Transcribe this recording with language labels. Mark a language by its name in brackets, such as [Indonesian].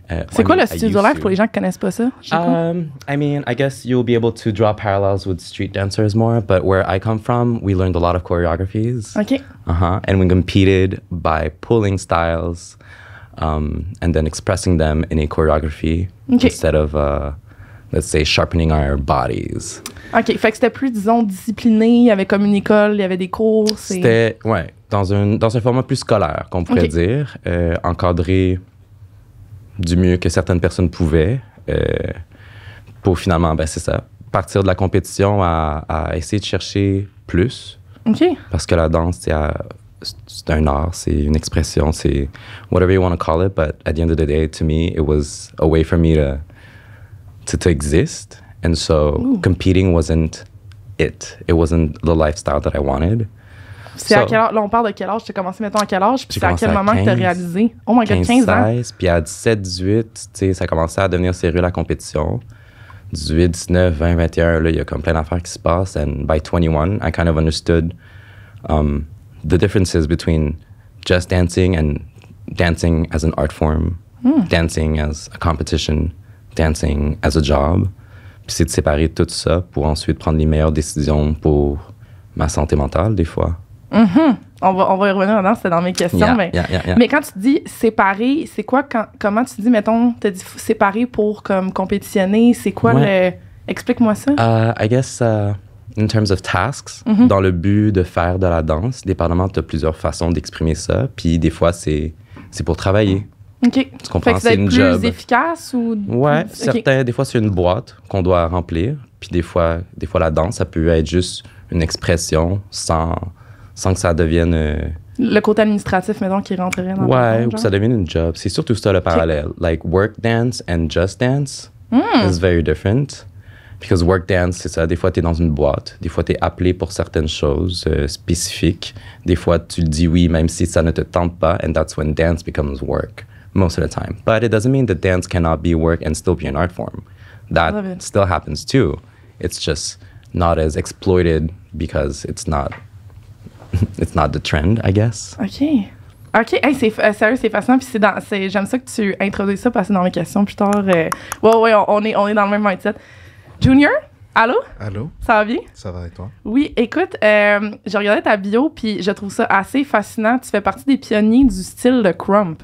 [French] C'est quoi le studio life pour les gens qui connaissent pas ça? [English] I mean, I guess you'll be able to draw parallels with street dancers more, but where I come from, we learned a lot of choreographies. OK. And we competed by pulling styles and then expressing them in a choreography instead of, let's say, sharpening our bodies. OK. [French] Fait que c'était plus, disons, discipliné. Il y avait comme une école, il y avait des cours. C'était, dans un format plus scolaire, qu'on pourrait dire, encadré du mieux que certaines personnes pouvaient pour finalement, c'est ça, partir de la compétition à essayer de chercher plus. OK. Parce que la danse, c'est un art, c'est une expression, c'est [English] whatever you want to call it, but at the end of the day, to me, it was a way for me to exist. And so competing wasn't it. It wasn't the lifestyle that I wanted. [French] C'est à quel âge? Là, on parle de quel âge? Tu as commencé, mettons, à quel âge? Puis c'est à quel moment que tu as réalisé? [English] Oh my God, [French] 15 ans? 16, puis à 17, 18, tu sais, ça commençait à devenir sérieux la compétition. 18, 19, 20, 21, là, il y a comme plein d'affaires qui se passent. [English] And by 21, I kind of understood the differences between just dancing and dancing as an art form, dancing as a competition, dancing as a job. [French] Puis c'est de séparer tout ça pour ensuite prendre les meilleures décisions pour ma santé mentale, des fois. On va y revenir dedans, c'était dans mes questions. Mais quand tu dis séparer, c'est quoi, comment tu dis, mettons, tu as dit séparer pour comme compétitionner, c'est quoi explique-moi ça. [English] I guess, in terms of tasks, [French] dans le but de faire de la danse, dépendamment, tu as plusieurs façons d'exprimer ça, puis des fois, c'est pour travailler. OK. Tu comprends? C'est une job. Plus efficace ou... Ouais, des fois, c'est une boîte qu'on doit remplir, puis des fois, la danse, ça peut être juste une expression sans que ça devienne... le côté administratif, mettons, qui rentrerait dans ou que ça devienne une job. C'est surtout ça le parallèle. [English] Like, work dance and just dance is very different. Because work dance, [French] c'est ça. Des fois, tu es dans une boîte. Des fois, tu es appelé pour certaines choses spécifiques. Des fois, tu dis oui, même si ça ne te tente pas. [English] And that's when dance becomes work, most of the time. But it doesn't mean that dance cannot be work and still be an art form. That still happens too. It's just not as exploited because it's not the trend, I guess. OK. [French] Hey, sérieux, c'est fascinant. Puis j'aime ça que tu introduises ça parce que dans mes questions plus tard. On est dans le même mindset. Junior, Allô? Allô? Ça va bien? Ça va et toi? Oui, écoute, j'ai regardé ta bio, puis je trouve ça assez fascinant. Tu fais partie des pionniers du style de crump.